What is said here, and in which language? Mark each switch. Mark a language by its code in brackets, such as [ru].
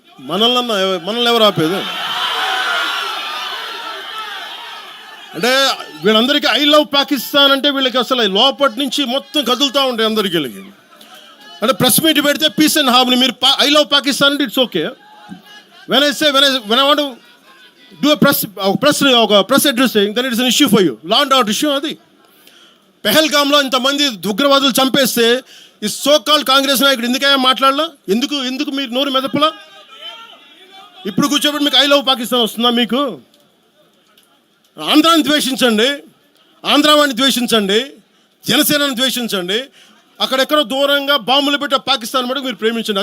[te] మనల్ని ఎవరు ఆపేది? అంటే వీళ్ళందరికీ ఐ లవ్ పాకిస్తాన్ అంటే వీళ్ళకి అసలు లోపటి నుంచి మొత్తం కదులుతూ ఉంటాయి అందరికీ. అంటే ప్రెస్ మీట్ పెడితే [en] peace and harmony, [te] మీరు ఐ లవ్ పాకిస్తాన్ అంటే [en] It's okay. when I want to do a press addressing, then it is an issue for you. Law and order issue అది. [te] పెహల్గామ్లో ఇంతమంది ఉగ్రవాదులు చంపేస్తే ఈ సో కాల్డ్ కాంగ్రెస్ నాయకుడు ఎందుకయ్యా మాట్లాడలా? ఎందుకు మీరు నోరు మెదపలా? ఇప్పుడు కూర్చోబెట్టి మీకు ఐ లవ్ పాకిస్తాన్ వస్తుందా? మీకు ఆంధ్రాని ద్వేషించండి, ఆంధ్రావాణి ద్వేషించండి, జనసేనని ద్వేషించండి, అక్కడెక్కడో దూరంగా బాంబులు పెట్టి పాకిస్తాన్ మటుకు మీరు ప్రేమించండి.